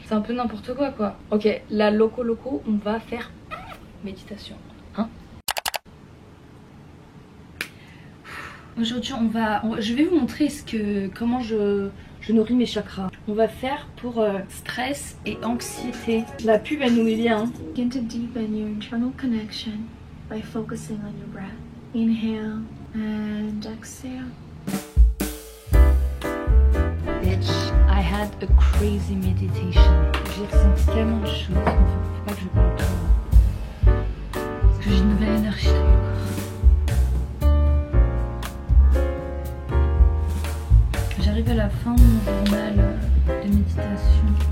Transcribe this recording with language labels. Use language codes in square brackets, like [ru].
[fr] C'est un peu n'importe quoi. Ok, la loco, on va faire méditation. Hein? Aujourd'hui je vais vous montrer comment je nourris mes chakras. On va faire pour stress et anxiété. La pub elle nous met bien. [en] Begin to deepen your internal connection by focusing on your breath. Inhale and exhale. Bitch, I had a crazy meditation. [fr] J'ai ressenti tellement de choses. Faut pas que je parle trop. Parce que j'ai une nouvelle énergie dans mon corps. J'arrive à la fin de mon journal de méditation.